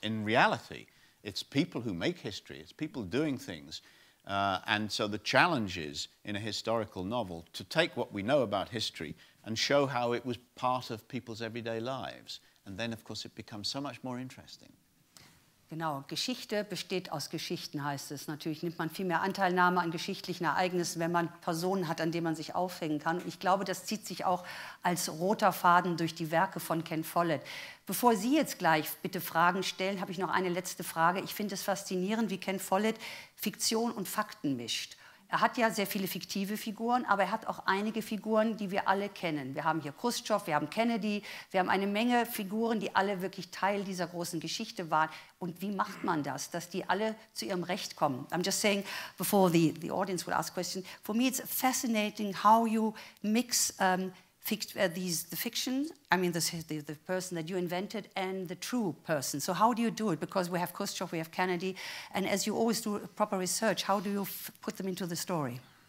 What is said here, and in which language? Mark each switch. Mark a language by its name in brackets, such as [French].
[English] In reality, it's people who make history, it's people doing things. And so the challenge is, in a historical novel, to take what we know about history and show how it was part of people's everyday lives. And then, of course, it becomes so much more interesting. [German] Genau, Geschichte besteht aus Geschichten, heißt es. Natürlich nimmt man viel mehr Anteilnahme an geschichtlichen Ereignissen, wenn man Personen hat, an denen man sich aufhängen kann. Und ich glaube, das zieht sich auch als roter Faden durch die Werke von Ken Follett. Bevor Sie jetzt gleich bitte Fragen stellen, habe ich noch eine letzte Frage. Ich finde es faszinierend, wie Ken Follett Fiktion und Fakten mischt. Er hat ja sehr viele fiktive Figuren, aber er hat auch einige Figuren, die wir alle kennen. Wir haben hier Khrushchev, wir haben Kennedy, wir haben eine Menge Figuren, die alle wirklich Teil dieser großen Geschichte waren. Und wie macht man das, dass die alle zu ihrem Recht kommen? [English] I'm just saying, before the audience would ask questions, for me it's fascinating how you mix the fiction, I mean the person that you invented and the true person. So how do you do it? Because we have Khrushchev, we have Kennedy, and as you always do proper research, how do you put them into the story?